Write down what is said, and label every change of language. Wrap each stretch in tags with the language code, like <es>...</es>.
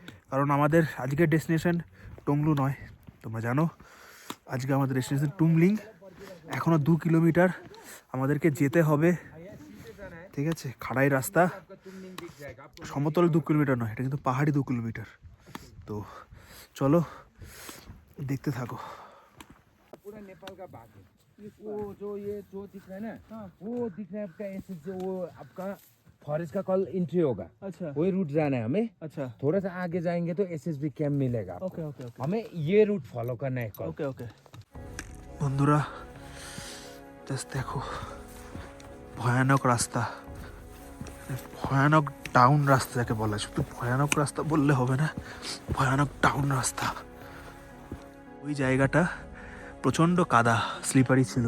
<bn>কারণ আমাদের আজকের ডেস্টিনেশন টুংলু নয়, তোমরা জানো আজকে আমাদের ডেস্টিনেশন টুমলিং। এখনও 2 কিলোমিটার আমাদেরকে যেতে হবে, ঠিক আছে? খাড়াই রাস্তা, সমতল 2 কিলোমিটার নয়, এটা কিন্তু পাহাড়ি 2 কিলোমিটার। তো চলো</bn> <hi>देखते</hi> <bn>থাকো।</bn> <hi>पूरा नेपाल का बाग है। वो जो दिख रहा है ना, वो दिख रहा है आपका ऐसे जो वो आपका फॉरेस्ट का कॉल एंट्री होगा। अच्छा वही रूट जाना है हमें। अच्छा थोड़ा सा आगे जाएंगे तो एसएसबी कैंप मिलेगा आपको। ओके ओके ओके हमें ये रूट फॉलो करना है कल।</hi> <bn>ओके ओके বন্ধুরা জাস্ট দেখো ভয়ানক রাস্তা, ভয়ানক ডাউন রাস্তা যাকে বলা হয়। শুধু ভয়ানক রাস্তা বললে হবে না, ভয়ানক ডাউন রাস্তা। ওই জায়গাটা প্রচণ্ড কাদা, স্লিপারি ছিল।</bn>